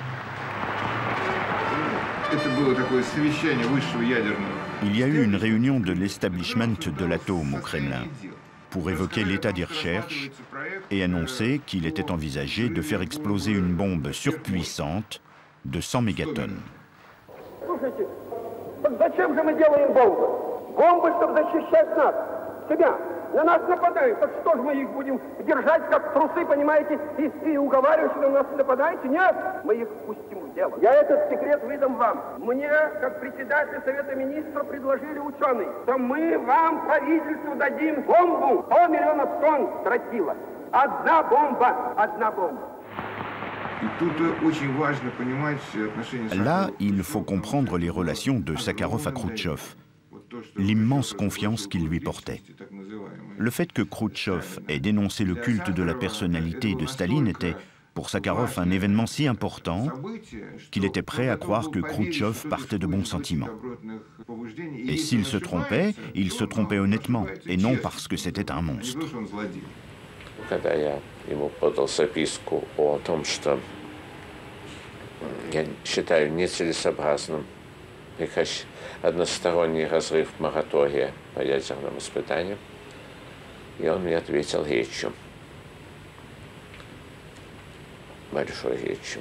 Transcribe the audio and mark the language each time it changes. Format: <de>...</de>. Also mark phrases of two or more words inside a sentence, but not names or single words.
<fr>Il y a eu une réunion de l'establishment de l'atome au Kremlin pour évoquer l'état des recherches et annoncer qu'il était envisagé de faire exploser une bombe surpuissante de 100 mégatonnes.</fr> <ru>На нас нападают, так что же мы их будем держать как трусы, понимаете, и уговаривать, что на нас нападаете? Нет, мы их пустим в дело. Я этот секрет выдам вам. Мне, как председатель Совета Министров, предложили ученые, что мы вам, правительству, дадим бомбу 100 миллионов тонн тротила. Одна бомба, одна бомба.</ru> <fr>Là, il faut comprendre les relations de Sakharov à Khrouchtchev, l'immense confiance qu'il lui portait. Le fait que Khrouchtchev ait dénoncé le culte de la personnalité de Staline était, pour Sakharov, un événement si important qu'il était prêt à croire que Khrouchtchev partait de bons sentiments. Et s'il se trompait, il se trompait honnêtement, et non parce que c'était un monstre.</fr> <ru>Когда я ему подал записку о том, что я считаю нецелесообразным прекращать односторонний разрыв моратория по ядерным испытаниям, и он мне ответил речью, большой речью.</ru>